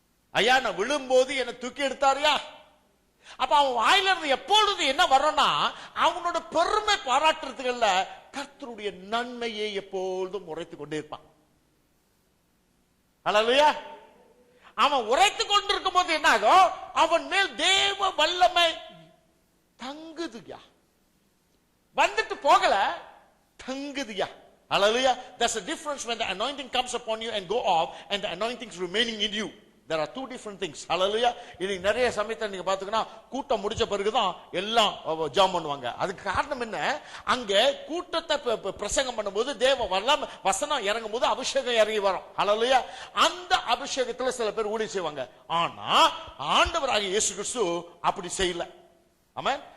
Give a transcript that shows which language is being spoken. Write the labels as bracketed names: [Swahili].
[Tamil] ஐயா, நான் விழும்போது என்னை தூக்கி எடுத்தாரியா. அப்ப அவன் வாயில இருந்து எப்பொழுது என்ன வரணும்னா, அவனோட பெருமை பாராட்டுறதுல கர்த்தருடைய நன்மையை எப்பொழுதும் உரைத்துக் கொண்டே இருப்பான். அல்லேலூயா. அவன் உரைத்துக் கொண்டிருக்கும் போது என்ன ஆகும்? அவன் மேல் தேவ வல்லமை தங்குதுயா. வந்துட்டு போகல, தங்குதுயா. [English] Hallelujah. There's a difference when the anointing comes upon you and go off and the anointing is remaining in you. There are two different things. Hallelujah. [Tamil] இன்னைக்கு நிறைய சமயத்துல நீங்க பாத்தீங்கன்னா கூட்டம் முடிச்ச பிறகுதான் எல்லாம் ஜாம் பண்ணுவாங்க. அதுக்கு காரணம் என்ன? அங்க கூட்டத்தை பிரசங்கம் பண்ணும்போது தேவ வசனம் இறங்கும் போது அபிஷேகம் இறங்கி வரும். Hallelujah. அந்த அபிஷேகத்துல சில பேர் ஊழியம் செய்வாங்க. ஆனா ஆண்டவராகிய இயேசு கிறிஸ்து அப்படி செய்யல. ஆமென்.